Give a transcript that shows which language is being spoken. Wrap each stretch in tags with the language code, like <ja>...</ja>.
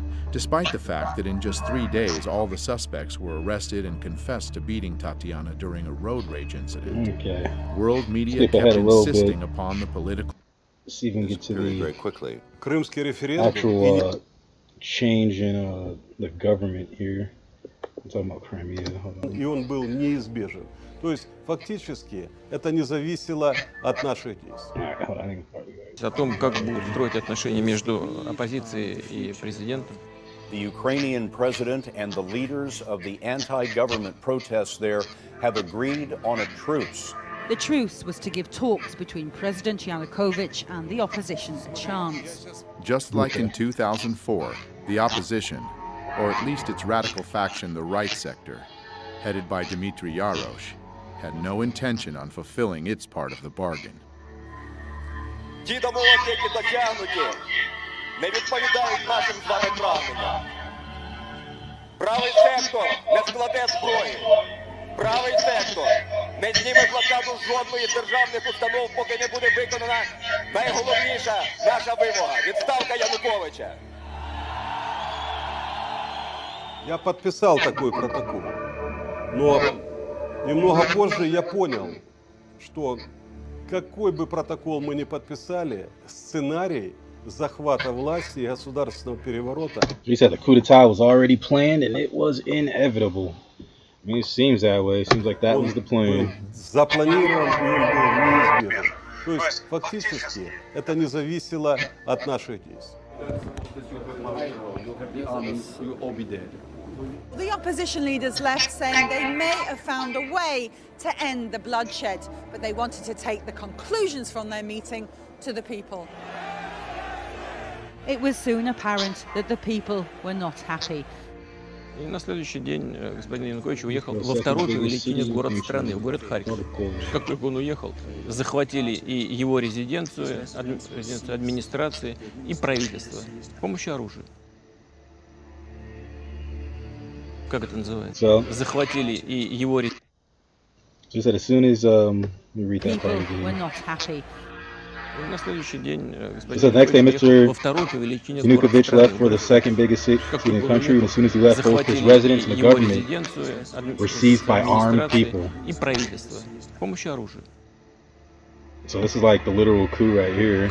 <en>Despite the fact that in just 3 days all the suspects were arrested and confessed to beating Tatiana during a road rage incident, world media kept insisting upon the political... Let's even get to the very quickly. actual change in the government here. I'm talking about Crimea.</en> <ru>И он был неизбежен. То есть фактически это не зависело от наших действий. О том, как будут строить отношения между оппозицией и президентом.</ru> <en>The Ukrainian president and the leaders of the anti-government protests there have agreed on a truce. The truce was to give talks between President Yanukovych and the opposition a chance. Just like in 2004, the opposition, or at least its radical faction, the right sector, headed by Dmitry Yarosh, had no intention on fulfilling its part of the bargain.</en> <uk>Ті домовленості, які досягнуті, не відповідають нашим з вами прагненням. Правий сектор не складе зброї. Правий сектор не зніме з блокаду жодної з державних установ, поки не буде виконана найголовніша наша вимога – відставка Януковича.</uk> <ru>Я подписал такой протокол, но немного позже я понял, что какой бы протокол мы ни подписали, сценарий захвата власти и государственного переворота.</ru> <en>He said the coup d'etat was already planned and it was inevitable. I mean, it seems that way. It seems like that was the plan.</en> <ru>Запланирован, и он был неизбежен. То есть фактически это не зависело от наших действий.</ru> <en>The opposition leaders left saying they may have found a way to end the bloodshed, but they wanted to take the conclusions from their meeting to the people. It was soon apparent that the people were not happy.</en> <ru>И на следующий день господин Янукович уехал во второй по величине город страны, в город Харьков. Как только он уехал, захватили и его резиденцию, администрации, и правительство с помощью оружия. Как это называется? Захватили и его резиденцию.</ru> <en>Just that as soon as we read that part People were not happy.</en> <ru>На следующий день</ru> <en>So the next day, Mr. Yanukovych left for the second biggest city in the country, and as soon as he left, both his residence and the government were seized by armed people.</en> <ru>И правительство с помощью оружия.</ru> <en>So this is like the literal coup right here.</en>